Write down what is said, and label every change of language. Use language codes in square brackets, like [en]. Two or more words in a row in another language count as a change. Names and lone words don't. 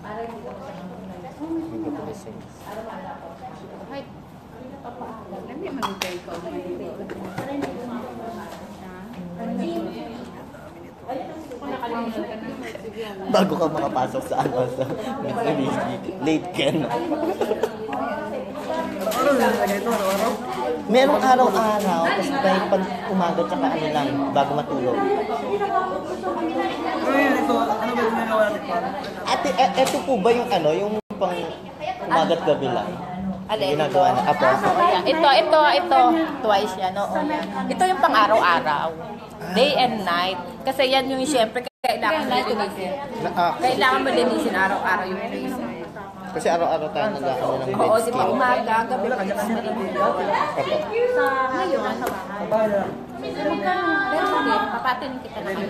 [ja] はい。 [tl] Bago ka makapasok sa sa Mitsubishi, late ka na. Merong araw-araw, tapos may pag umaga tsaka lang, bago matulog. Ate, eto po ba yung yung pang umaga at gabi lang? Ginagawa na. Apo? Ito. Twice yan, oo. Ito yung pang araw-araw. [en] Day and night. [tl] Kasi yan yung siyempre kailangan mo linisin araw-araw yung face. Kasi araw-araw tayo nag-ano ng Oo, dead di ba skin. umaga, gabi ka naman maliligo. Sa ngayon, pero hindi, papatin kita na kayo.